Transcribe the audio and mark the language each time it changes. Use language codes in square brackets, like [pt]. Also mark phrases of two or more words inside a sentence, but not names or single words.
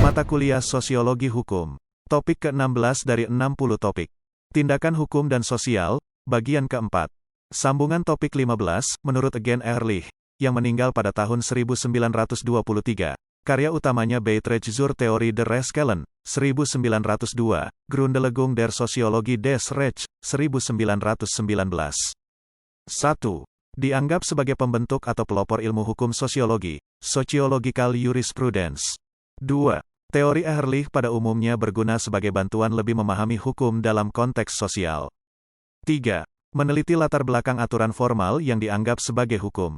[id] kuliah Sosiologi Hukum. Topik ke-16 dari 60 topik. Tindakan hukum dan sosial, bagian keempat. Sambungan topik 15, menurut Eugene Ehrlich, yang meninggal pada tahun 1923. Karya utamanya Beiträge zur Theorie der Rechtsquellen, 1902, Grundlegung der Soziologie des Rechts, 1919. 1. Dianggap sebagai pembentuk atau pelopor ilmu hukum sosiologi, [en] Sociological Jurisprudence. [id] 2. Teori Ehrlich pada umumnya berguna sebagai bantuan lebih memahami hukum dalam konteks sosial. 3. Meneliti latar belakang aturan formal yang dianggap sebagai hukum.